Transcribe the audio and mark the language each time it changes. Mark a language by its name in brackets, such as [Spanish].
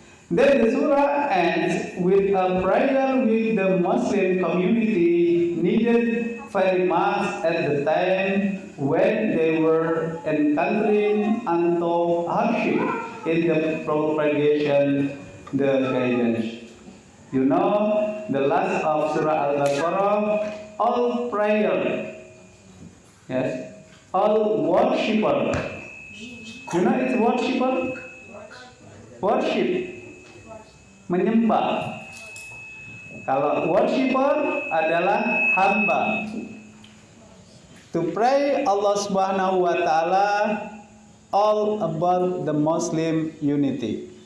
[English] Then the surah ends with a prayer which the Muslim community needed very much at the time when they were encountering untold hardship in the propagation, the guidance. You know, the last of Surah Al-Baqarah, all prayer, yes, all worshipper. You know it's worshipper? [Indonesian] Worship, menyembah. Kalau worshipper adalah hamba. [English] To pray Allah Subhanahu wa taala all about the Muslim unity.